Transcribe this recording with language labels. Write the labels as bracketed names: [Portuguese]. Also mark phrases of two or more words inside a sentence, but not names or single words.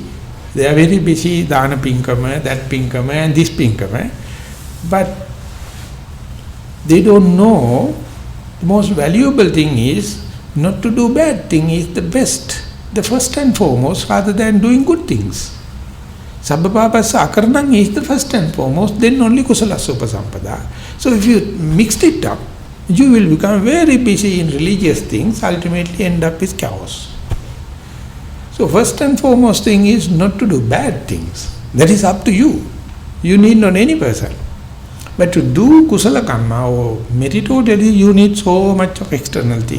[English] They are very busy, [Sinhala] dana pinkama, [English] that pinkama and this pinkama, but they don't know the most valuable thing is not to do bad thing is the best. The first and foremost, rather than doing good things. [Pali] Sabbapapassa akaranam [English] is the first and foremost, then only [Pali] kusalassa upasampada. [English] So if you mixed it up, you will become very busy in religious things, ultimately end up with chaos. So first and foremost thing is not to do bad things. That is up to you. You need not any person. But to do [Pali] kusala karma [English] or meritorially, you need so much of external thing.